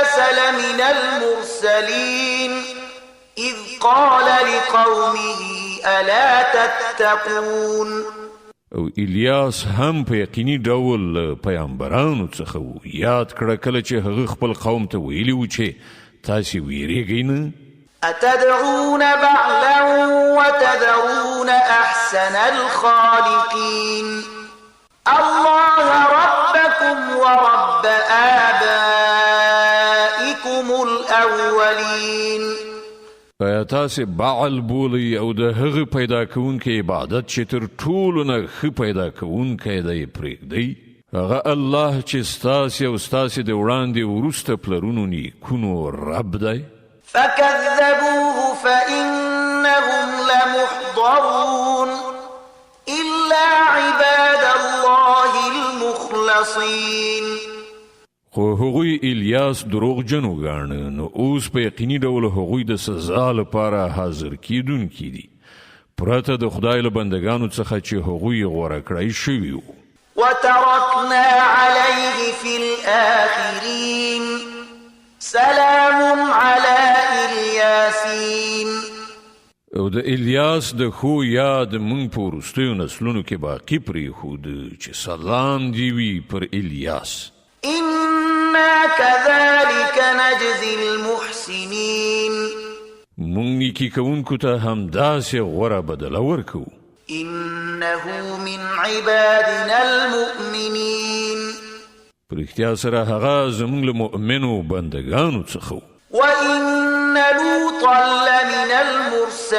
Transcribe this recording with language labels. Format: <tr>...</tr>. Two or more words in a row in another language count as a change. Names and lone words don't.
<ar>لمن المرسلين إذ قال لقومه ألا تتقون.</ar> <ps>او الیاس هم په یقیني ډول پیغمبرانو څخه و. یاد کړه کله چې هغه خپل قوم ته ویلي و چې تاسې ویریږئ نه.</ps> <ar>أتدعون بعلا وتذرون أحسن الخالقين الله ربكم ورب آبائكم الأولين.</ar> <ps>ایا تاسې بعل بولئ او د هغه پیدا کوونکی عبادت چې تر ټولو نه ښه پیدا کوونکی دی پرېږدئ؟ هغه الله چې ستاسې او ستاسې د وړاندې وروسته پلرونو نیکونو رب دی.</ps> <ar>فكذبوه فإنهم لمحضرون إلا عباد الله المخلصين.</ar> <ps>خو هغوی الیاس دروغجن وګاڼه، نو اوس په یقیني ډول هغوی د سزا لپاره حاضر کیدونکي دي پرته د خدای له بندګانو څخه چې هغوی غوره کړی شوي وو.</ps> <ar>وتركنا عليه في الآخرين سلام على الياسين.</ar> <ps>او د الیاس د خو یاد مونږ په وروستیو نسلونو کې باقي پرېښود چې سلام دی وي پر الیاس.</ps> <ar>إنا كذلك نجزي المحسنين.</ar> <ps>مونږ نیکي کوونکو ته همداسې غوره بدله ورکوو.</ps> <ar>إنه من عبادنا المؤمنين.</ar> <ps>په رښتیا سره هغه زموږ له مؤمنو بندګانو څخه و.</ps> <ar>وإن لوطا لمن المرسلين</ar>